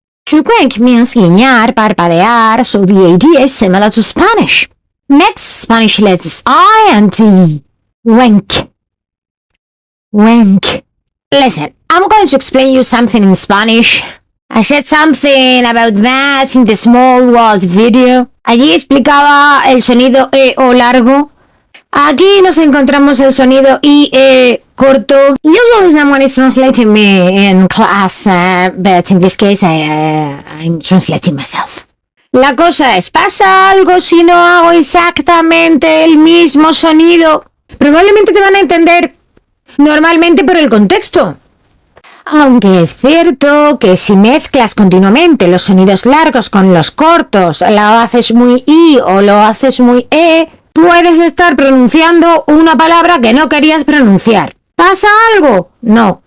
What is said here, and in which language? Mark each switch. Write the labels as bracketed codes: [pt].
[en] To wink means [es] guiñar, parpadear, [en] so the idea is similar to Spanish. Next Spanish letters I and T. Wink. Wink. Listen, I'm going to explain you something in Spanish. I said something about that in the Small World video. [es] Allí explicaba el sonido E o largo. Aquí nos encontramos el sonido I, E corto. [en] Usually someone is translating me in class, but in this case I'm translating myself. [es] La cosa es, ¿pasa algo si no hago exactamente el mismo sonido? Probablemente te van a entender normalmente por el contexto. Aunque es cierto que si mezclas continuamente los sonidos largos con los cortos, lo haces muy I o lo haces muy E, puedes estar pronunciando una palabra que no querías pronunciar. ¿Pasa algo? No.